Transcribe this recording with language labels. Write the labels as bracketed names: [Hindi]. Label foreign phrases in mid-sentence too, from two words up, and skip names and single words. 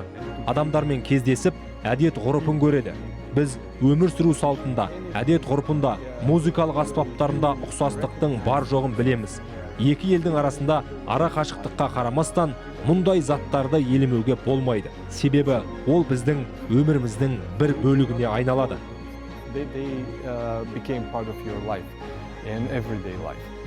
[Kazakh] Адамдармен кездесіп, әдет ғұрпын көреді. Біз өмір сүру салтында, әдет ғұрпында, музыкалық аспаптарында ұқсастықтың бар жоғын білеміз. Екі елдің арасында ара қашықтыққа қарамастан мұндай заттарды елемеуге болмайды. Себебі ол біздің өміріміздің бір бөлігіне айналады. [English] They became part of your life and everyday life.